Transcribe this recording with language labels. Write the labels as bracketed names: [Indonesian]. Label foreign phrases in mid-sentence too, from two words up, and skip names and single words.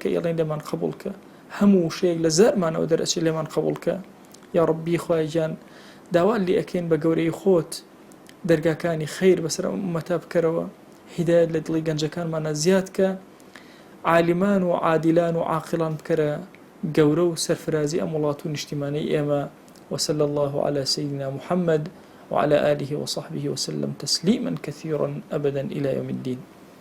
[Central Kurdish] کە ئێڵێن لێمان قبوڵ کە هەموو شەیەک لە زارمانەوە دەرەچێت لێمان قبوڵ کە [Arabic] یا ربی [Central Kurdish] خوای گیان داوات لێ ئەکەین بە گەورەی خۆت دەرگاکانی خەیر بەسەر ئومەتا بکەرەوە هیدایەت لە دڵی گەنجەکانمانە زیاد کە عالمان و عادلان و عاقلان بکەرە گەورە و سەرفرازی ئەم وڵات و نیشتیمانەی ئێمە [Arabic] وصلى الله على سيدنا محمد وعلى آله وصحبه وسلم تسليما كثيرا أبدا إلى يوم الدين